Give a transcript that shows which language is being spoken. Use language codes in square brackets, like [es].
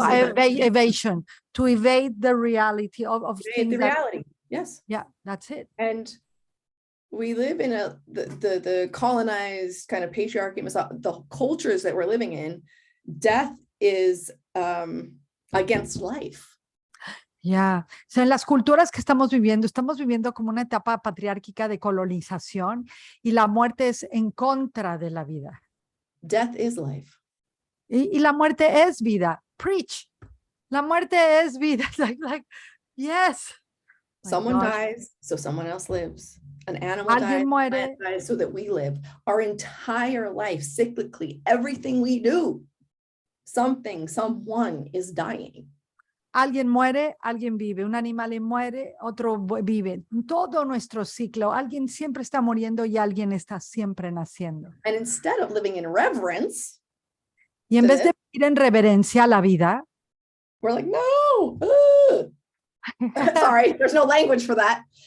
[en] evasion, to evade the reality of things. The reality, yes. Yeah, that's it. And we live in the colonized kind of patriarchy, the cultures that we're living in. Death is against life. [es] Ya, en las culturas que estamos viviendo como una etapa patriárquica de colonización, y la muerte es en contra de la vida. [en] Death is life. [es] Y la muerte es vida. Preach. La muerte es vida. [en] Like, yes. Someone dies, so someone else lives. An animal dies so that we live. Our entire life, cyclically, everything we do, someone is dying. [es] Alguien muere, alguien vive. Un animal muere, otro vive. Todo nuestro ciclo, alguien siempre está muriendo y alguien está siempre naciendo. [en] And instead of living in reverence, [es] y en vez de vivir en reverencia a la vida, [en] we're like, no. Sorry, there's no language for that.